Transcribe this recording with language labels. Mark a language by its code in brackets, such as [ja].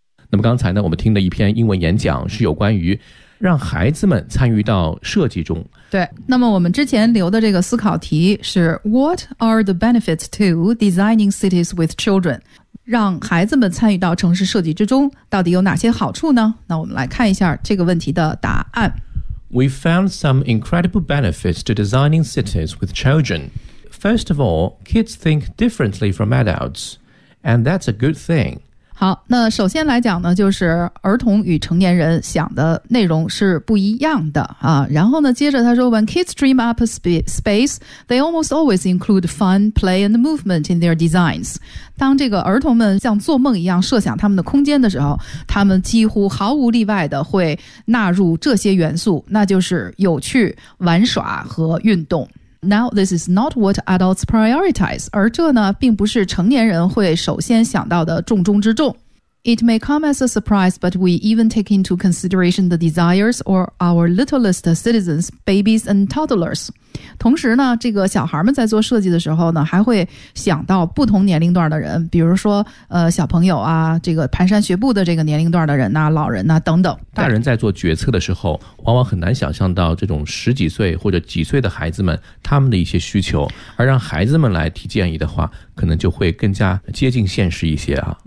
[zh] 那么刚才呢，我们听的一篇英文演讲是有关于让孩子们参与到设计中。对，那么我们之前留的这个思考题是 [en] What are the benefits to designing cities with children? [zh] 让孩子们参与到城市设计之中，到底有哪些好处呢？那我们来看一下这个问题的答案。 [en] We found some incredible benefits to designing cities with children. First of all, kids think differently from adults, and that's a good thing. [zh] 好，那首先来讲呢，就是儿童与成年人想的内容是不一样的啊。然后呢，接着他说 [en] ，When kids dream up a space, they almost always include fun, play, and movement in their designs. [zh] 当这个儿童们像做梦一样设想他们的空间的时候，他们几乎毫无例外的会纳入这些元素，那就是有趣、玩耍和运动。 [en] Now, this is not what adults prioritize. [zh] 而这呢，并不是成年人会首先想到的重中之重。 [en] It may come as a surprise, but we even take into consideration the desires of our littlest citizens, babies and toddlers. [zh] 同时呢，这个小孩们在做设计的时候呢，还会想到不同年龄段的人，比如说小朋友啊，这个蹒跚学步的这个年龄段的人呐、啊，老人呐、啊、等等。大人在做决策的时候，往往很难想象到这种十几岁或者几岁的孩子们他们的一些需求，而让孩子们来提建议的话，可能就会更加接近现实一些啊。